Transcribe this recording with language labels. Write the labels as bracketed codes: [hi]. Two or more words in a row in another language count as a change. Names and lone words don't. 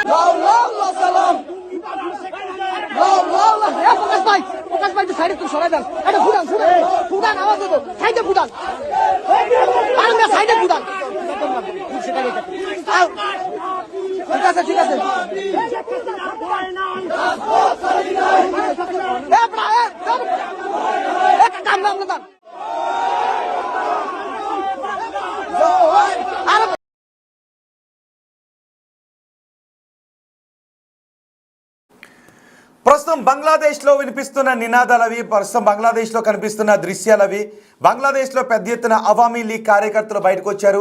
[bn] প্রকাশ ভাই সাইডে তুই সরাই দেন এটা ফুটান ফুটান আওয়াজ দেবো সাইডে ফুটান সাইডে ফুটান ঠিক আছে ঠিক আছে কাম নাম না [te] ప్రస్తుతం బంగ్లాదేశ్లో వినిపిస్తున్న నినాదాలవి, ప్రస్తుతం బంగ్లాదేశ్లో కనిపిస్తున్న దృశ్యాలవి. బంగ్లాదేశ్లో పెద్ద ఎత్తున అవామీ లీగ్ కార్యకర్తలు బయటకు వచ్చారు.